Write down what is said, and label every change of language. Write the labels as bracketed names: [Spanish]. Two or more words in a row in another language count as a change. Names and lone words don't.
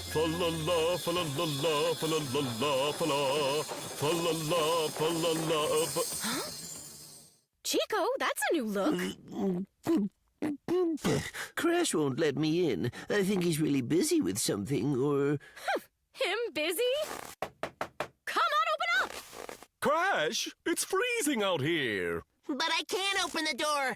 [English] la la, fa la la la, fa la la la, fa la, fa la la, fa la la. Chico, that's a new look. Crash won't let me in. I think he's really busy with something, or... Him busy? Come on, open up! Crash, it's freezing out here. But I can't open the door.